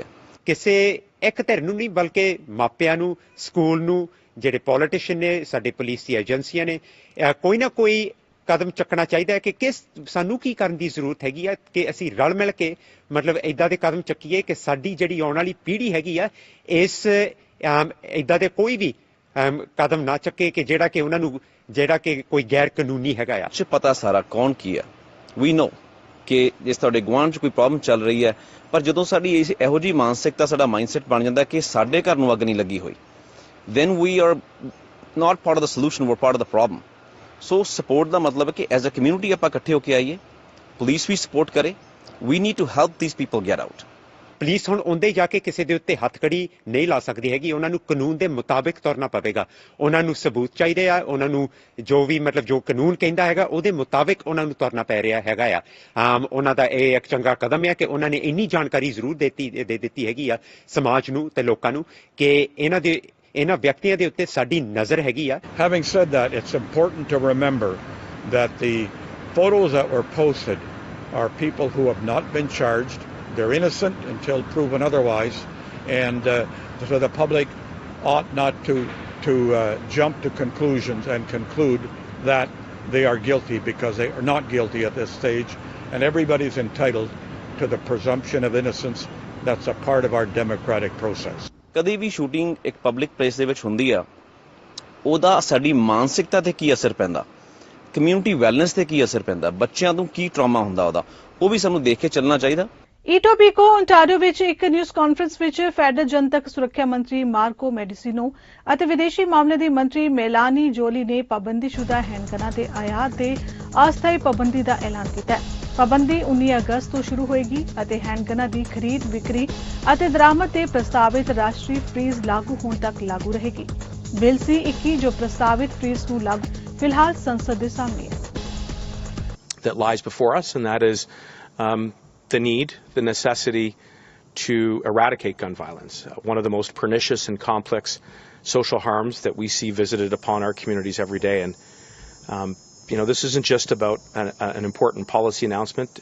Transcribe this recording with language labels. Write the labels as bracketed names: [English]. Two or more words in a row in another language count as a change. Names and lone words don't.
[Punjabi] ਕਿਸੇ ਇੱਕ ਧਿਰ ਨੂੰ ਨਹੀਂ ਬਲਕਿ ਮਾਪਿਆਂ ਨੂੰ, ਸਕੂਲ ਨੂੰ, ਜਿਹੜੇ ਪੋਲੀਟੀਸ਼ੀਅਨ ਨੇ, ਸਾਡੇ ਪੁਲਿਸ ਦੀ ਏਜੰਸੀਆਂ ਨੇ, ਕੋਈ ਨਾ ਕੋਈ ਕਦਮ ਚੱਕਣਾ ਚਾਹੀਦਾ ਹੈ ਕਿ ਸਾਨੂੰ ਕੀ ਕਰਨ ਦੀ ਜ਼ਰੂਰਤ ਹੈਗੀ ਆ ਕਿ ਅਸੀਂ ਰਲ ਮਿਲ ਕੇ ਮਤਲਬ ਇੱਦਾਂ ਦੇ ਕਦਮ ਚੱਕੀਏ ਕਿ ਸਾਡੀ ਜਿਹੜੀ ਆਉਣ ਵਾਲੀ ਪੀੜ੍ਹੀ ਹੈਗੀ ਆ ਇਸ ਇੱਦਾਂ ਦੇ ਕੋਈ ਵੀ ਕਦਮ ਨਾ ਚੱਕੇ ਕਿ ਜਿਹੜਾ ਕਿ ਉਹਨਾਂ ਨੂੰ ਜਿਹੜਾ ਕਿ ਕੋਈ ਗੈਰ ਕਾਨੂੰਨੀ ਹੈਗਾ ਆ। ਪਤਾ ਸਾਰਾ ਕੌਣ ਕੀ ਆ, [English] we know [Punjabi] ਕਿ ਜਿਸ ਤੁਹਾਡੇ ਗੁਆਂਢ 'ਚ ਕੋਈ ਪ੍ਰੋਬਲਮ ਚੱਲ ਰਹੀ ਹੈ, ਪਰ ਜਦੋਂ ਸਾਡੀ ਇਹੋ ਜਿਹੀ ਮਾਨਸਿਕਤਾ, ਸਾਡਾ ਮਾਈਂਡਸੈਟ ਬਣ ਜਾਂਦਾ ਕਿ ਸਾਡੇ ਘਰ ਨੂੰ ਅੱਗ ਨਹੀਂ ਲੱਗੀ ਹੋਈ, [English] then we are not part of the solution, we're part of the problem. So support [Punjabi] ਦਾ ਮਤਲਬ ਹੈ ਕਿ [English] as a community [Punjabi] ਆਪਾਂ ਇਕੱਠੇ ਹੋ ਕੇ ਆਈਏ, ਪੁਲਿਸ ਵੀ ਸਪੋਰਟ ਕਰੇ, [English] we need to help these people get out. [Punjabi] ਪੁਲਿਸ ਹੁਣ ਉਹਦੇ ਜਾ ਕੇ ਕਿਸੇ ਦੇ ਉੱਤੇ ਹੱਥਕੜੀ ਨਹੀਂ ਲਾ ਸਕਦੀ ਹੈਗੀ, ਉਹਨਾਂ ਨੂੰ ਕਾਨੂੰਨ ਦੇ ਮੁਤਾਬਿਕ ਤੁਰਨਾ ਪਵੇਗਾ। ਉਹਨਾਂ ਨੂੰ ਸਬੂਤ ਚਾਹੀਦੇ ਆ, ਉਹਨਾਂ ਨੂੰ ਜੋ ਵੀ ਮਤਲਬ ਜੋ ਕਾਨੂੰਨ ਕਹਿੰਦਾ ਹੈਗਾ ਉਹਦੇ ਮੁਤਾਬਿਕ ਉਹਨਾਂ ਨੂੰ ਤੁਰਨਾ ਪੈ ਰਿਹਾ ਹੈਗਾ ਆ। ਉਹਨਾਂ ਦਾ ਇਹ ਇੱਕ ਚੰਗਾ ਕਦਮ ਹੈ ਕਿ ਉਹਨਾਂ ਨੇ ਇੰਨੀ ਜਾਣਕਾਰੀ ਜ਼ਰੂਰ ਦੇ ਦਿੱਤੀ ਹੈਗੀ ਆ ਸਮਾਜ ਨੂੰ ਤੇ ਲੋਕਾਂ ਨੂੰ ਕਿ ਇਹਨਾਂ ਵਿਅਕਤੀਆਂ ਦੇ ਉੱਤੇ ਸਾਡੀ ਨਜ਼ਰ ਹੈਗੀ ਆ। [English] Having said that, it's important to remember that the photos that were posted are people who have not been charged. They're innocent until proven otherwise, and so the public ought not to jump to conclusions and conclude that they are guilty, because they are not guilty at this stage, and everybody's entitled to the presumption of innocence. That's a part of our democratic process. [Punjabi] ਕਦੇ ਵੀ ਸ਼ੂਟਿੰਗ ਇੱਕ [English] public place [Punjabi] ਦੇ ਵਿੱਚ ਹੁੰਦੀ ਆ, ਉਹਦਾ ਸਾਡੀ ਮਾਨਸਿਕਤਾ ਤੇ ਕੀ ਅਸਰ ਪੈਂਦਾ, [English] community wellness [Punjabi] ਤੇ ਕੀ ਅਸਰ ਪੈਂਦਾ, ਬੱਚਿਆਂ ਨੂੰ ਕੀ ਟਰਾਮਾ ਹੁੰਦਾ, ਉਹਦਾ ਉਹ ਵੀ ਸਾਨੂੰ ਦੇਖ ਕੇ ਚੱਲਣਾ ਚਾਹੀਦਾ। ਈਟੋਬੀਕੋ ਓਨਟਾਰੀਓ ਵਿੱਚ ਇੱਕ [English] news conference [Punjabi] ਵਿੱਚ ਫੈਡਰਲ ਜਨਤਕ ਸੁਰੱਖਿਆ ਮੰਤਰੀ ਮਾਰਕੋ ਮੈਡੀਸੀਨੋ ਅਤੇ ਵਿਦੇਸ਼ੀ ਮਾਮਲੇ ਦੀ ਮੰਤਰੀ ਮੇਲਾਨੀ ਜੋਲੀ ਨੇ ਪਾਬੰਦੀਸ਼ੁਦਾ ਹੈਂਡਗਨਾਂ ਦੇ ਆਯਾਤ ਤੇ ਅਸਥਾਈ ਪਾਬੰਦੀ ਦਾ ਐਲਾਨ ਕੀਤਾ ਹੈ। ਪਾਬੰਦੀ 19 ਅਗਸਤ ਤੋਂ ਸ਼ੁਰੂ ਹੋਏਗੀ ਅਤੇ ਹੈਂਡਗਨਾਂ ਦੀ ਖਰੀਦ, ਵਿਕਰੀ ਅਤੇ ਦਰਾਮਦ ਤੇ ਪ੍ਰਸਤਾਵਿਤ ਰਾਸ਼ਟਰੀ ਫ੍ਰੀਜ਼ ਲਾਗੂ ਹੋਣ ਤੱਕ ਲਾਗੂ ਰਹੇਗੀ। ਬਿੱਲ C-21 ਜੋ ਪ੍ਰਸਤਾਵਿਤ ਫ੍ਰੀਜ਼ ਨੂੰ ਲਾਗੂ ਫਿਲਹਾਲ ਸੰਸਦ ਦੇ ਸਾਹਮਣੇ ਹੈ। [English] That lies before us, and that is the need, the necessity to eradicate gun violence, one of the most pernicious and complex social harms that we see visited upon our communities every day. And this isn't just about an important policy announcement.